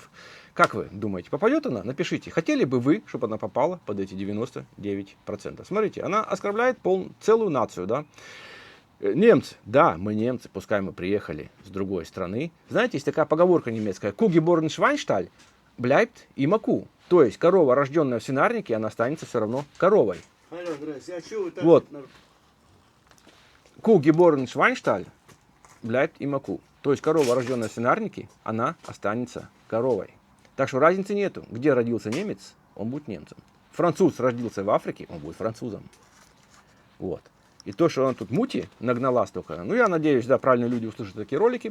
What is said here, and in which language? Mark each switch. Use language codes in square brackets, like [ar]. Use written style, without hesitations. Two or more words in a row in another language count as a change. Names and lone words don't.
[ru] Как вы думаете, попадет она? Напишите, хотели бы вы, чтобы она попала под эти 99%. Смотрите, она оскорбляет целую нацию, да. Немцы, да, мы немцы, пускай мы приехали с другой страны. Знаете, есть такая поговорка немецкая, [de] «Kuhgeboren Schweinstall bleibt immer Kuh». [ru] То есть корова, рожденная в свинарнике, она останется все равно коровой. Вот. [de] Kuh geboren Schweinstall bleibt immer Kuh. [ru] То есть корова, рожденная в свинарнике, она останется коровой. Так что разницы нету. Где родился немец, он будет немцем. Француз родился в Африке, он будет французом. Вот. И то, что она тут мути нагнала столько, ну, я надеюсь, да, правильные люди услышат такие ролики.